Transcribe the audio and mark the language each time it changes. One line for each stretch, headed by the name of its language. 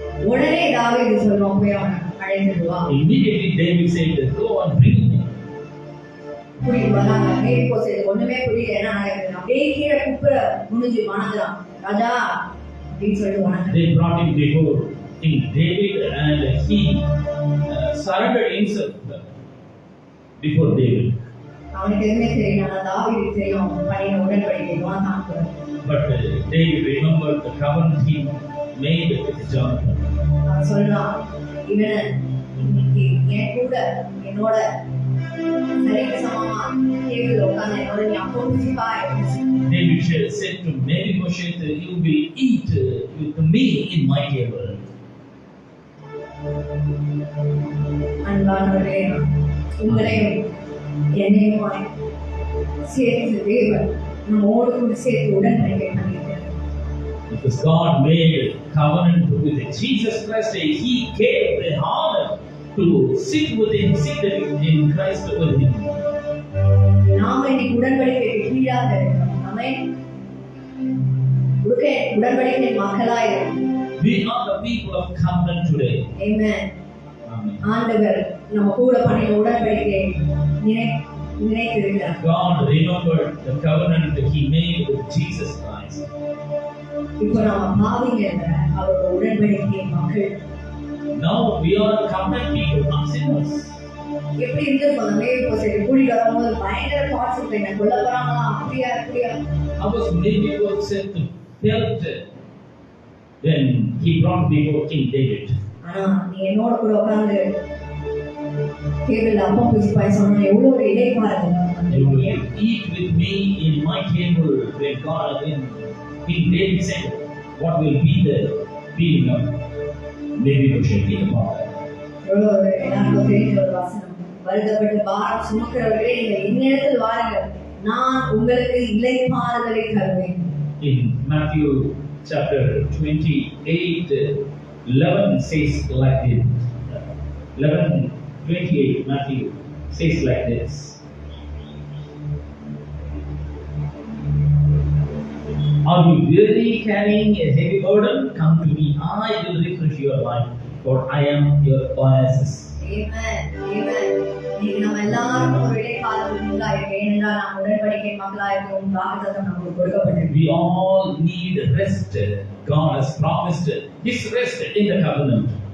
Tamil: உடனே தாவீது சொல்லுவான், போய் அவனை அழைத்துட்டு வா.
English: Immediately David said, go and bring him.
Tamil: கூட்டிட்டு வராங்க. மேவிபோசேத் ஒண்ணுமே புரியல என்ன நடக்குது. அப்படியே கீழே குப்புற குனிஞ்சு வணங்குறான். ராஜா அப்படின்னு சொல்லிட்டு வணங்குறான்.
English: They brought him before King David and he surrendered himself before David.
Tamil: அவனுக்கு எதுவுமே தெரியல. ஆனா தாவீதுக்கு தெரியும் பண்ணின உடன்படிக்கை யோனத்தான் கூட.
English: But David remembered the covenant he made with Jonathan.
Tamil: அவன் சொல்றான், இவன் என் கூட என்னோட சரிக்கு சமமா டேபிள் உட்கார்ந்து என்னோட நீ அப்போ புசிப்பாய்.
English: David said to Mephibosheth, you will eat with me in my table.
Tamil: அன்பானவர்களே, உங்களையும் என்னையும் சேர்த்து தேவன் நம்மோடு கூட சேர்த்து உடன்படிக்கை பண்ணியிருக்கிறார்.
English: Because God made covenant with Jesus Christ, He gave the honor to sit in Christ with Him.
Tamil: நாம இன்னைக்கு உடன்படிக்கைக்கு கீழாக இருக்கிறோம். ஆமென். உடன்படிக்கை மக்களாக இருக்கிறோம்.
English: We are the people of covenant today. Amen. Amen.
Tamil: ஆண்டவர் நம்ம கூட பண்ணின உடன்படிக்கையை நினைத்திருக்கிறார்.
English: God remembered the covenant that He made with Jesus Christ.
Tamil: இப்போ நாம பாவிங்க அவரோட உடன்படிக்கை மக்கள்.
English: Now we are covenant people, not sinners.
Tamil: எப்படி இருந்திருக்கும்? மேவிபோசேத் கூட்டிட்டு வரும்போது பயங்கர தாட்ஸ் இருக்கு, என்ன கொல்ல போறாங்களா, அப்படியா அப்படியா.
English: How was Mephibosheth felt when he brought before King David?
Tamil: ஆனா நீ என்னோட கூட உட்கார்ந்து டேபிள்ல அப்பம் புசிப்பாய் சொன்னா எவ்வளவு ஒரு இடைப்பாரு.
English: You will eat with me in my table. When King David said, what will be the feeling of Mephibosheth in the heart?
Tamil: எவ்வளவு ஒரு எல்லாருக்கும் தெரிஞ்ச ஒரு வசனம். வருத்தப்பட்டு பாரம் சுமக்கிறவர்களே நீங்கள் இந்நேரத்தில் வாருங்கள், நான் உங்களுக்கு இளைப்பாறுதலை தருவேன்.
English: In Matthew chapter 28:11 says like this. 11:28 Matthew says like this. Are you really carrying a heavy burden? Come to me. I will refresh your life, for I am your oasis. Amen. Amen.
Tamil: இன்னைக்கு நம்ம எல்லாரும் ஒரு இடைக்காலத்தில் உண்டாயிருக்க ஏனென்றால் நாம் உடன்படிக்கை மக்களாயிருக்கும் வாக்குத்தத்தம் நமக்கு கொடுக்கப்பட்டிருக்கு.
English: We all need rest. God has promised His rest in the covenant.